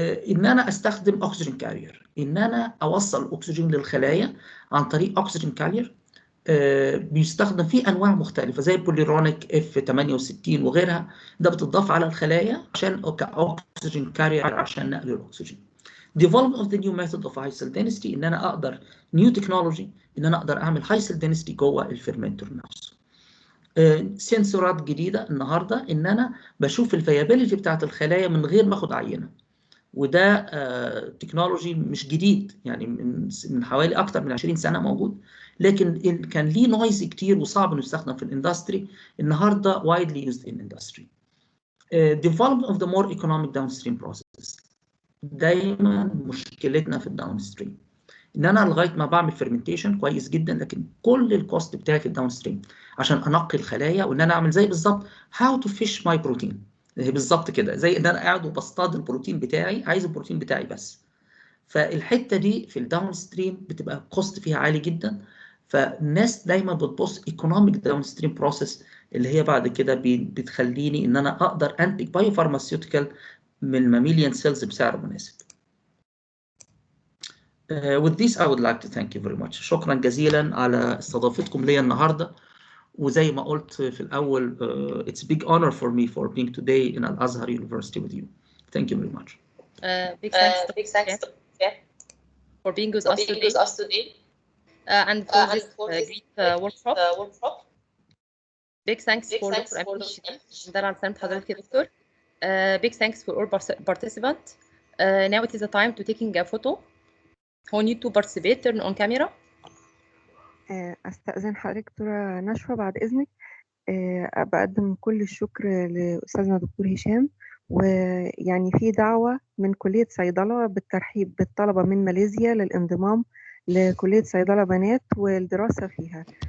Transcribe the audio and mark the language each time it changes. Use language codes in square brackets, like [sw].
[ar] ان انا استخدم اكسجين كارير، ان انا اوصل اكسجين للخلايا عن طريق اكسجين كارير. بيستخدم فيه انواع مختلفه زي البوليرونيك F68 وغيرها، ده بتضاف على الخلايا عشان كاكسجين كارير عشان نقل الاكسجين. [en] development of the new method of high cell density، [ar] ان انا اقدر [en] new technology [ar] ان انا اقدر اعمل [en] high cell density [ar] جوه الفيرمنتور نفسه. سنسورات جديده النهارده ان انا بشوف الفيابيليتي بتاعت الخلايا من غير ما اخد عينه، وده تكنولوجي مش جديد، يعني من حوالي اكتر من 20 سنه موجود، لكن كان ليه نويز كتير وصعب انه يستخدم في الاندستري. النهارده [en] widely used in industry. development of the more economic downstream process، [ar] دايما مشكلتنا في الداون ستريم ان انا لغايه ما بعمل فيرمنتيشن كويس جدا، لكن كل الكوست بتاعي في الداون ستريم عشان انقي الخلايا، وان انا اعمل زي بالظبط هاو تو فيش ماي بروتين، بالظبط كده زي ان انا قاعد وبصطاد البروتين بتاعي، عايز البروتين بتاعي بس. فالحته دي في الداون ستريم بتبقى الكوست فيها عالي جدا، فالناس دايما بتبص ايكونوميك داون ستريم بروسيس اللي هي بعد كده بتخليني ان انا اقدر انتج بايو فارماسيوتيكال من الماميليان سيلز بسعر مناسب. [en] With this I would like to thank you very much. [ar] شكرا جزيلا على استضافتكم لي النهارده، وزي ما قلت في الأول [en] it's a big honor for me for being today in Al-Azhar University with you. Thank you very much. Big thanks to for being with us today and for this great workshop. Big thanks for Dr. Amin Shadid. [ar] ده على سلامة حضرتك يا دكتور. [en] Big thanks for all participants. Now it is the time to taking a photo. Who need to participate? Turn on camera. [ar] أستأذن حضرتك دكتورة نشوى بعد إذنك. بقدم كل الشكر لأستاذنا دكتور هشام، ويعني في دعوة من كلية صيدلة بالترحيب بالطلبة من ماليزيا للانضمام لكلية صيدلة بنات والدراسة فيها.